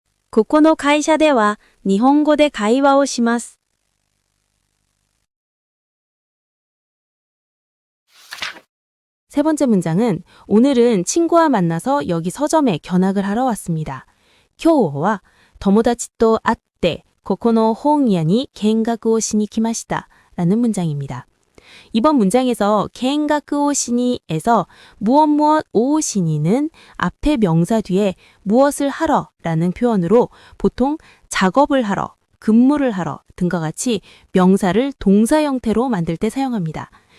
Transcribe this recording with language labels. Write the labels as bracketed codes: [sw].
[ja] 고코노 카이샤데와 니혼고 대 가이와오 시마스. [ko] 세 번째 문장은 오늘은 친구와 만나서 여기 서점에 견학을 하러 왔습니다. [ja] 今日は友達と会ってここの本屋に見学をしに来ました. [ko] 라는 문장입니다. 이번 문장에서 갱가크 오시니에서 무엇 무엇 오시니는 앞에 명사 뒤에 무엇을 하러 라는 표현으로 보통 작업을 하러, 근무를 하러 등과 같이 명사를 동사 형태로 만들 때 사용합니다.